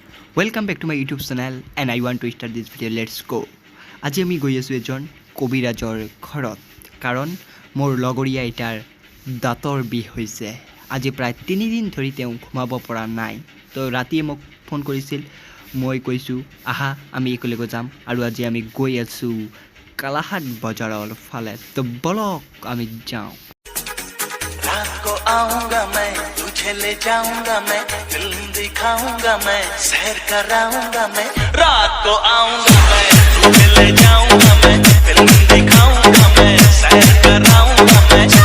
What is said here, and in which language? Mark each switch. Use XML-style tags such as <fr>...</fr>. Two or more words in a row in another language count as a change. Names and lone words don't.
<en>Welcome back to my YouTube channel and I want to start this video. Let's go.</en> <as>আজি আমি গৈ আছোঁ এজন কবিৰাজৰ ঘৰত কাৰণ মোৰ লগৰীয়া এটাৰ দাঁতৰ বিষ হৈছে। আজি প্ৰায় 3 দিন ধৰি তেওঁ ঘুমাব পৰা নাই। তো ৰাতিয়ে মোক ফোন কৰিছিল, মই কৈছোঁ আহা আমি একেলগে যাম আৰু আজি আমি গৈ আছোঁ কালাহাট বজাৰৰ ফালে। তো বলক আমি যাওঁ।</as> <hi>रात को आऊंगा मैं तुझे ले जाऊंगा मैं फिल्म दिखाऊंगा मैं सैर कराऊंगा मैं रात को आऊंगा मैं तुझे ले जाऊंगा मैं फिल्म दिखाऊंगा मैं सैर कराऊंगा मैं</hi>